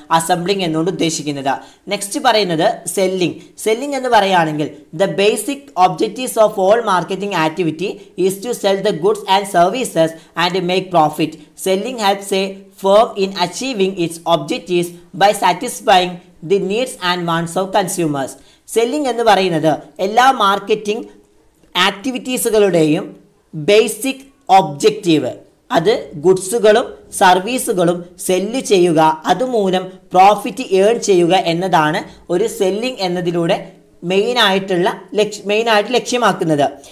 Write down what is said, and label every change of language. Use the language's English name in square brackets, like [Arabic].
[Malayalam] Assembling എന്നുകൊണ്ട് ഉദ്ദേശിക്കുന്നത്. Next പറയുന്നത് സെല്ലിംഗ്. സെല്ലിംഗ് എന്ന് പറയുകയാണെങ്കിൽ [English] The basic objectives of all marketing activity is to sell the goods and services and make profit. Selling helps a firm in achieving its objectives by satisfying the needs and wants of consumers. [Malayalam] Selling എന്ന് പറയുന്നത് എല്ലാ marketing ആക്ടിവിറ്റീസുകളുടെയും basic objective, അത് ഗുഡ്സുകളും സർവീസുകളും cell ചെയ്യുക, അതുമൂലം profit earn ചെയ്യുക എന്നതാണ് ഒരു സെല്ലിംഗ് എന്നതിലൂടെ മെയിനായിട്ട് ലക്ഷ്യമാക്കുന്നത്.